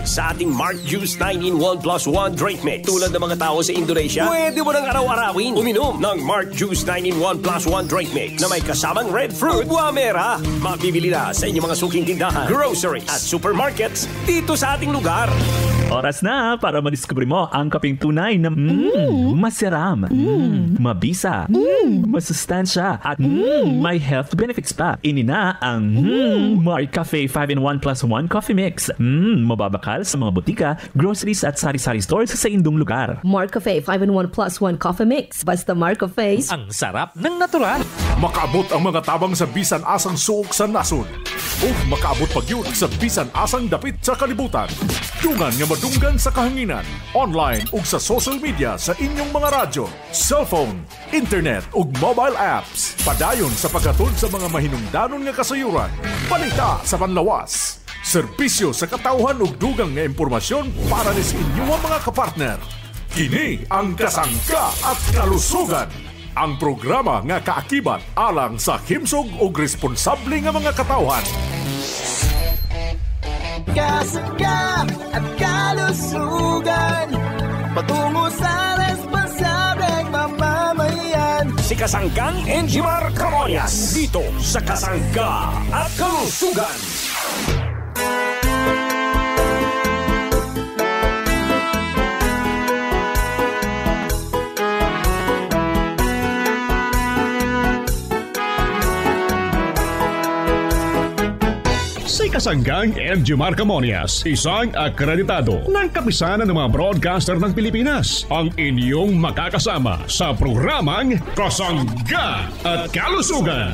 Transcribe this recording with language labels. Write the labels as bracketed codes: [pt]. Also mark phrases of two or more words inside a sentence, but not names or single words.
[tl] sa ating Mark Juice 9-in-1 plus 1 drink mix. Tulad ng mga tao sa Indonesia, pwede mo nang araw-arawin uminom ng Mark Juice 9-in-1 plus 1 drink mix na may kasamang red fruit, guamera. Mabibili na sa inyong mga suking tindahan, groceries at supermarkets dito sa ating lugar. Oras na para madiskubre mo ang kapeng tunay na masiram, mabisa, masustansya at may [en] health benefits [tl] pa. [bik] Ini na ang Mark Cafe 5-in-1 plus 1 coffee mix. Mababakal sa mga butika, groceries at sari-sari stores sa indong lugar. [en] Mark Cafe 5-in-1 plus 1 coffee mix. Basta Mark Cafe. [tl] Ang sarap ng natural. [ceb] Makaabot ang mga tabang sa bisan asang suok sa nasod. O makaabot pag yun sa bisan asang dapit sa kalibutan. Dungan nga madunggan sa kahanginan, online ug sa [en] social media [ceb] sa inyong mga radyo, cellphone, internet ug [en] mobile apps. [ceb] Padayon sa pagkatod sa mga mahinungdanon nga kasayuran. Balita sa panlawas. Serbisyo sa katauhan ug dugang nga impormasyon para ni sa inyong mga kapartner. Kini ang Kasangka at Kalusugan. Ang programa nga kaakibat alang sa himsog ug responsable nga mga katauhan. [tl] Kasangka at Kalusugan, patungo sa responsableng mamamayan. Si Kasangkang Enjimar Camonias dito sa Kasangka at Kalusugan. Si Kasanggang Enjimar Camonias, isang akreditado ng kapisanan ng mga broadcaster ng Pilipinas, ang inyong makakasama sa programang Kasangga at Kalusugan.